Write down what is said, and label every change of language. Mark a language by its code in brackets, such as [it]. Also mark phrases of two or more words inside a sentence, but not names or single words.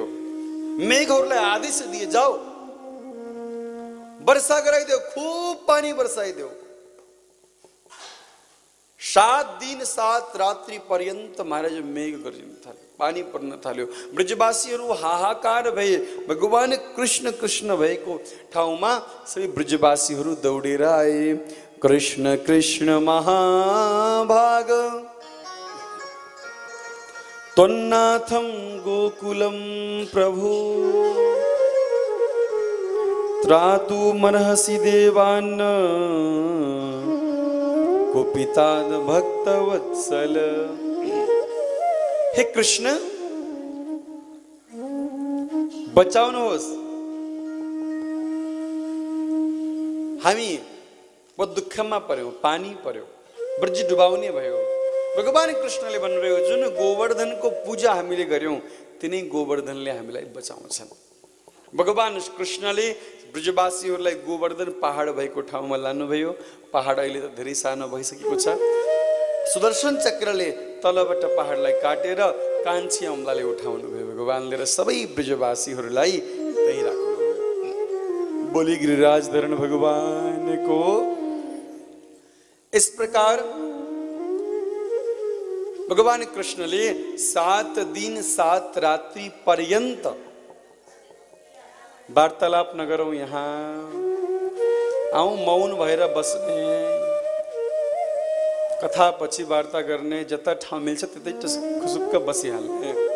[ne] मेघहरूलाई आदेश दिए, जाओ वर्षा गराइदेऊ, खूब पानी बर्साइदेऊ। 7 दिन 7 रात्रि पर्यन्त महाराज मेघ गरिन थाल्यो, पानी पर्न थाल्यो। ब्रजवासीहरू हाहाकार भए। भगवान कृष्ण कृष्ण भएको ठाउँमा सबै ब्रजवासीहरू दौडेर आए। [sa] कृष्ण कृष्ण महाभाग त्वन्नाथं गोकुलं प्रभु त्रातुमर्हसि देवान् गोपितान् भक्तवत्सल। [ne] हे कृष्ण, बचाउनुहोस्, हामी बहुत दुःखमा पर्यौं, पानी पर्यो, ब्रज डुबाउने भयो। भगवान कृष्णले भन्नुभयो, जुन गोवर्धनको पूजा हामीले गर्यौं तिनै गोवर्धनले हामीलाई बचाउँछन्। भगवान कृष्णले ब्रजवासीहरूलाई गोवर्धन पहाड भएको ठाउँमा लानुभयो। पहाड अहिले त धेरै सानो भइसकेको छ। सुदर्शन चक्रले तलबाट पहाडलाई काटेर कान्छी अम्लाले उठाउनु भयो भगवानले, र सबै ब्रजवासीहरूलाई त्यही राख्नुभयो। बोली गिरिराज धरण भगवानको। [hi] इस प्रकार [ne] भगवान कृष्णले 7 दिन 7 रात्रि पर्यन्त वार्तालाप नगरौं, यहाँ आउँ मौन भएर बस्ने, कथा पछि वार्ता गर्ने, जता ठाउँ मिल्छ त्यतै खुसुक्क बसिहाल्ने।